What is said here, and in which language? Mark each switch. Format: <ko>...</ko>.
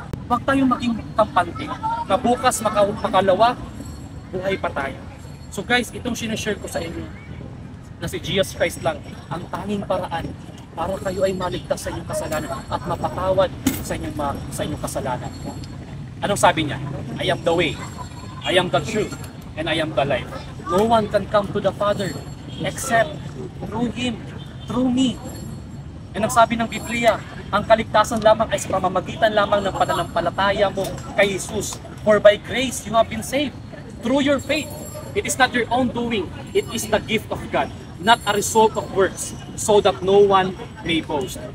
<tl>Huwag tayong maging kampante na bukas makalawa, buhay pa tayo. So guys, itong sinashare ko sa inyo, na si Jesus Christ lang ang tanging paraan para kayo ay maligtas sa inyong kasalanan at mapatawad sa inyong kasalanan. Anong sabi niya?</tl> <en>I am the way, I am the truth, and I am the life. No one can come to the Father except through Him, through me.</en> <tl>And ang sabi ng Biblia, ang kaligtasan lamang ay sa pamamagitan lamang ng pananampalataya mo kay Jesus.</tl> <en>For by grace you have been saved through your faith. It is not your own doing, it is the gift of God, not a result of works, so that no one may boast.</en>